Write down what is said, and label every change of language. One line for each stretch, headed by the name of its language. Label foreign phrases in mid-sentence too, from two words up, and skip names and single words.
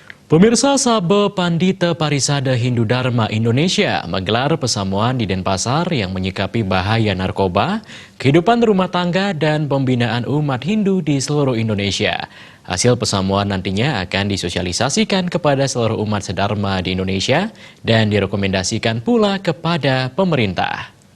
Indonesian: Pemirsa, Sabha Pandita Parisada Hindu Dharma Indonesia menggelar pesamuan di Denpasar yang menyikapi bahaya narkoba, kehidupan rumah tangga, dan pembinaan umat Hindu di seluruh Indonesia. Hasil pesamuan nantinya akan disosialisasikan kepada seluruh umat sedharma di Indonesia dan direkomendasikan pula kepada pemerintah.